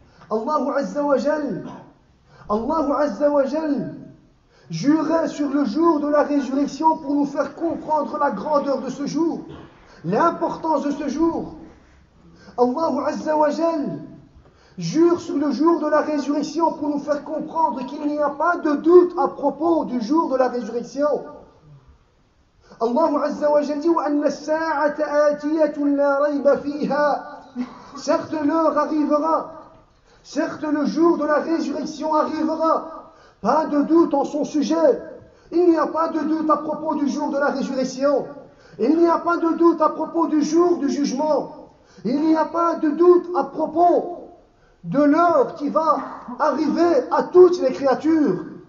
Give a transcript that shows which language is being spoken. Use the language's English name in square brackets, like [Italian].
[French] Allah Azza wa Jal jurait sur le jour de la résurrection pour nous faire comprendre la grandeur de ce jour, l'importance de ce jour. Allah Azza wa Jal jure sur le jour de la résurrection pour nous faire comprendre qu'il n'y a pas de doute à propos du jour de la résurrection. [Arabic] Allah Azza wa Jal dit وَأَنَّ السَّاعَةَ آتِيَةٌ لَا رَيْبَ فِيهَا. [French] Certes l'heure arrivera, certes le jour de la résurrection arrivera, pas de doute en son sujet. Il n'y a pas de doute à propos du jour de la résurrection. Il n'y a pas de doute à propos du jour du jugement. Il n'y a pas de doute à propos de l'heure qui va arriver à toutes les créatures.